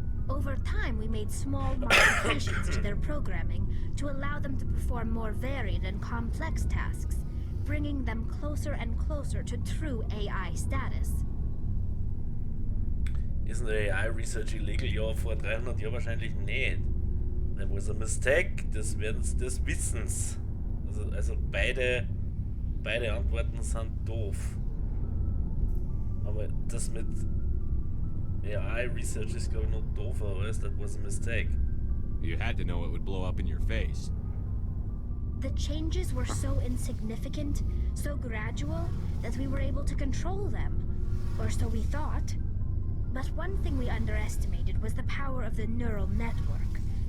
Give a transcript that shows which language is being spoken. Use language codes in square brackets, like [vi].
[en] Over time, we made small modifications to their programming to allow them to perform more varied and complex tasks, bringing them closer and closer to true AI status. Isn't AI research illegal? [de] Ja, vor 300 Jahren wahrscheinlich nicht. [en] There was a mistake [de] des Wissens. Also beide Antworten sind doof. Aber das mit AI research ist glaube ich noch doofer, weißt? [en] That was a mistake. You had to know it would blow up in your face. The changes were so insignificant, so gradual, that we were able to control them. Or so we thought. But one thing we underestimated was the power of the neural network.